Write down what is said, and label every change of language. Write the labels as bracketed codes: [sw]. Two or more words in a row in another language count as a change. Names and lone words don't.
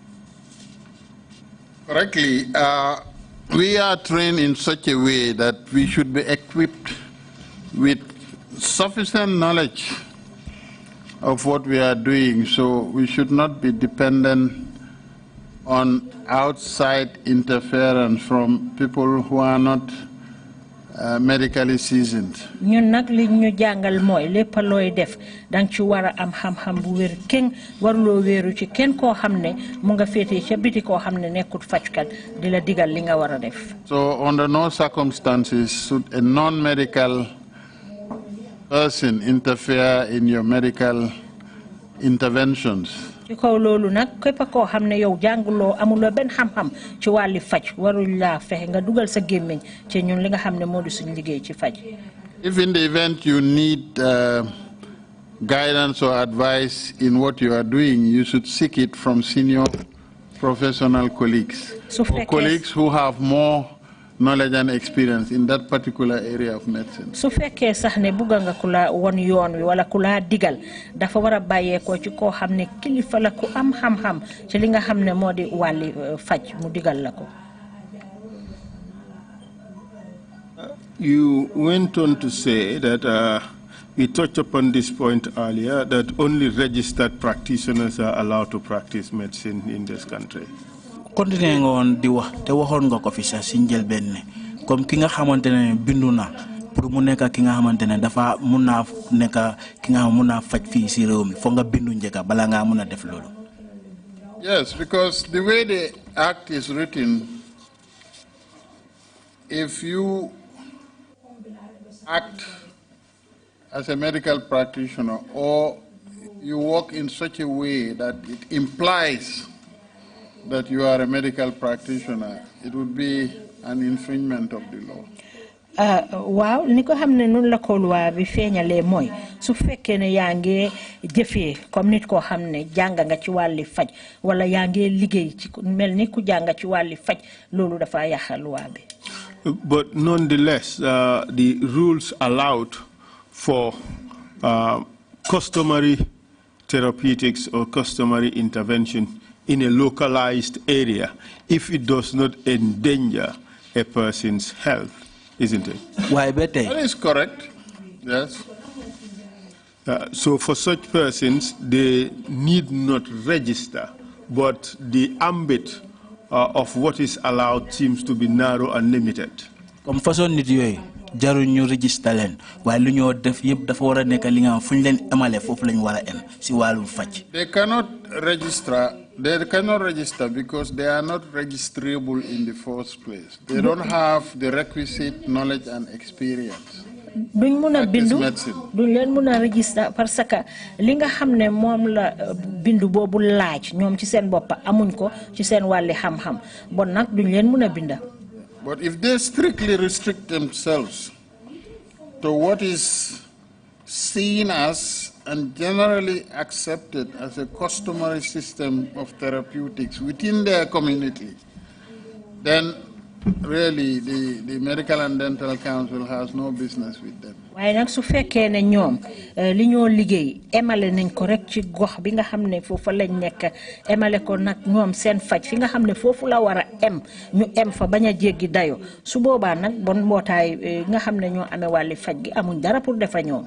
[en] Correctly, we are trained in such a way that we should be equipped with sufficient knowledge of what we are doing, so we should not be dependent on outside interference from people who are not medically seasoned. [wo] ñun nag li ñu jàngal mooy lépp looy def dang ci war a am xam-xam bu wér kenn waruloo wéeru ci kenn koo xam ne mu nga féetee ca biti koo xam ne nekkut fajkat di la digal li nga war a def. [en] So under no circumstances should a non-medical person interfere in your medical interventions. [wo] ci kaw loolu nag képp koo xam ne yow jànguloo amuloo benn xam-xam ci wàlli faj warul laa fexe nga dugal sa gémmiñ ci ñun li nga xam ne moo di suñu liggéey ci faj. [en] If in the event you need guidance or advice in what you are doing, you should seek it from senior professional colleagues or colleagues who have more knowledge and experience in that particular area of medicine. [wo] su fekkee sax ne bugga nga ku la won yoon wi wala ku la digal dafa war a bàyyeekoo ci koo xam ne kilifa la ku am xam-xam ci li nga xam ne moo di wàlli faj mu digal la ko. [en] You went on to say that we touched upon this point earlier, that only registered practitioners are allowed to practice medicine in this country. [wo] Continué nga woon di wax te waxoon nga ko fi sax si njëlbeen ne comme ki nga xamante ne bindu na pour mu nekk ki nga xamante ne dafa mun naa nekk ki nga mun naa faj fii si réew mi foog nga bindu njëkk bala ngaa mun a def loolu. [en] Yes, because the way the act is written, if you act as a medical practitioner or you work in such a way that it implies that you are a medical practitioner, it would be an infringement of the law. [wo] waaw ni ko xam ne noonu la ko loi bi feeñalee mooy su fekkee ne yaa ngi jëfee comme nit koo xam ne jàng nga ci wàlli faj wala yaa ngi liggéey ci mel ni ku jàng ci wàlli faj loolu dafa yàq loi bi. [en] But nonetheless, the rules allowed for customary therapeutics or customary intervention in a localized area if it does not endanger a person's health, isn't it? That is correct, yes. So for such persons, they need not register, but the ambit of what is allowed seems to be narrow and limited. [fr] Comme façon [wo] nit yoy jaru ñu register len way lu ñoo def yeb dafa wara nek li nga fuñ len émalé fofu lañ wara em ci walu fajj. [en] They cannot register because they are not registrable in the first place. They don't have the requisite knowledge and experience. [wo] duñ mëna bindu duñ leen mëna register [fr] parce que [wo] li nga xamné mom la bindu bobu laaj ñom ci seen bop amuñ ko ci seen walli xam-xam bon nak duñ leen mëna binda. [en] But if they strictly restrict themselves to what is seen as and generally accepted as a customary system of therapeutics within their community, then really the Medical and Dental Council has no business with them. [wo] waaye nag su fekkee ne ñoom li ñoo liggéey emale nañ ko rek ci gox bi nga xam ne foofu lañ nekk emale ko nag ñoom seen faj fi nga xam ne foofu la war a ñu fa bañ a jéggi dayo su boobaa nag bon mbootaay nga xam ne ñoo amee wàlli faj gi amuñ dara pour defa ñoom.